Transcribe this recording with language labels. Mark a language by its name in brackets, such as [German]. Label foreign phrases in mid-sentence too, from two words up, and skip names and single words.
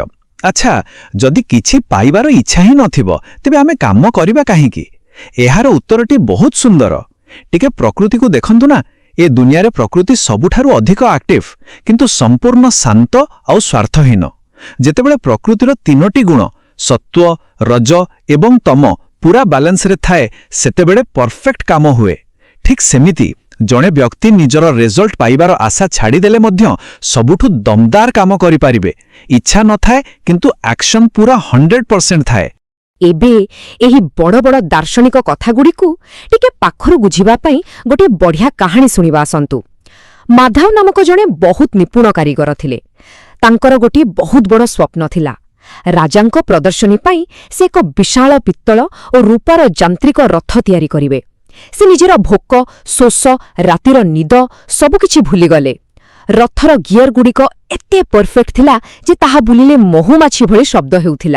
[Odia] ଅଚ୍ଛା, ଯଦି କିଛି ପାଇବାର ଇଚ୍ଛା ହିଁ ନଥିବ ତେବେ ଆମେ କାମ କରିବା କାହିଁକି? ଏହାର ଉତ୍ତରଟି ବହୁତ ସୁନ୍ଦର। ଟିକେ ପ୍ରକୃତିକୁ ଦେଖନ୍ତୁ ନା। ଏ ଦୁନିଆରେ ପ୍ରକୃତି ସବୁଠାରୁ ଅଧିକ ଏକ୍ଟିଭ କିନ୍ତୁ ସମ୍ପୂର୍ଣ୍ଣ ଶାନ୍ତ ଆଉ ସ୍ୱାର୍ଥହୀନ। ଯେତେବେଳେ ପ୍ରକୃତିର ତିନୋଟି ଗୁଣ ସତ୍ତ୍ୱ, ରଜ ଏବଂ ତମ ପୂରା ବ୍ୟାଲେନ୍ସରେ ଥାଏ ସେତେବେଳେ ପରଫେକ୍ଟ କାମ ହୁଏ। ଠିକ ସେମିତି ଜଣେ ବ୍ୟକ୍ତି ନିଜର ରିଜଲ୍ଟ ପାଇବାର ଆଶା ଛାଡ଼ି ଦେଲେ ମଧ୍ୟ ସବୁଠୁ ଦମଦାର କାମ କରି ପାରିବେ। ଇଚ୍ଛା ନ ଥାଏ କିନ୍ତୁ ଏକ୍ସନ ପୂରା 100% ଥାଏ। ଏବେ ଏହି ବଡ଼ ବଡ଼ ଦାର୍ଶନିକ କଥାଗୁଡ଼ିକୁ ଟିକେ ପାଖରୁ ବୁଝିବା ପାଇଁ ଗୋଟେ ବଢ଼ିଆ କାହାଣୀ ଶୁଣିବା ଆସନ୍ତୁ। ମାଧବ ନାମକ ଜଣେ ବହୁତ ନିପୁଣ କାରୀଗର ଥିଲେ। ତାଙ୍କର ଗୋଟେ ବହୁତ ବଡ଼ ସ୍ୱପ୍ନ ଥିଲା। ରାଜାଙ୍କ ପ୍ରଦର୍ଶନୀ ପାଇଁ ସେ ଏକ ବିଶାଳ ପିତ୍ତଳ ଓ ରୂପାର ଯାନ୍ତ୍ରିକ ରଥ ତିଆରି କରିବେ। ସେ ନିଜର ଭୋକ, ଶୋଷ, ରାତିର ନିଦ ସବୁକିଛି ଭୁଲିଗଲେ। ରଥର ଗିୟରଗୁଡ଼ିକ ଏତେ ପରଫେକ୍ଟ ଥିଲା ଯେ ତାହା ବୁଲିଲେ ମହୁମାଛି ଭଳି ଶବ୍ଦ ହେଉଥିଲା।